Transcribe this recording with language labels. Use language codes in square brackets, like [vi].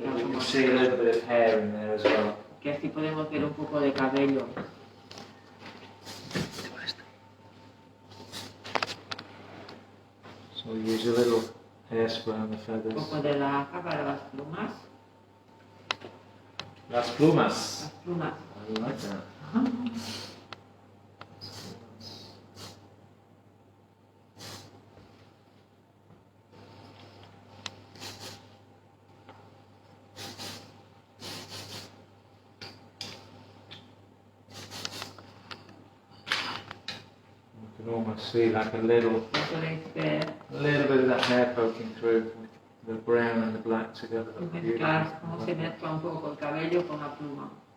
[en] We can see a little bit of hair in there as well. [es] Que así podemos ver un poco de cabello. [en] So we use a little hairspray on the feathers. [es] Un poco de laca para las plumas. Las plumas. Las plumas. [en] I like that. You can almost see like a little bit of that hair poking through with the brown and the black together. [es] Mezclar cómo se mezcla un poco el cabello con la pluma.